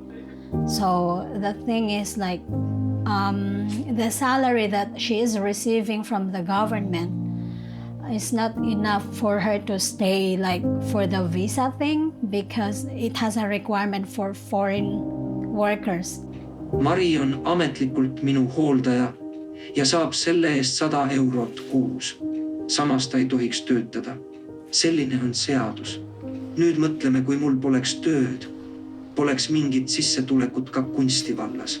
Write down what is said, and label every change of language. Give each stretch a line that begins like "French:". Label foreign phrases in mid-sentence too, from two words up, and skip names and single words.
English: So the thing is like the salary that she is receiving from the government is not enough for her to stay like for the visa thing because it has a requirement for foreign workers.
Estonian: Mari on ametlikult minu hooldaja ja saab selle eest 100 eurot kuus. Samas ta ei tohiks töötada. Selline on seadus. Nüüd mõtleme, kui mul poleks tööd, poleks mingit sissetulekut ka kunstivallas.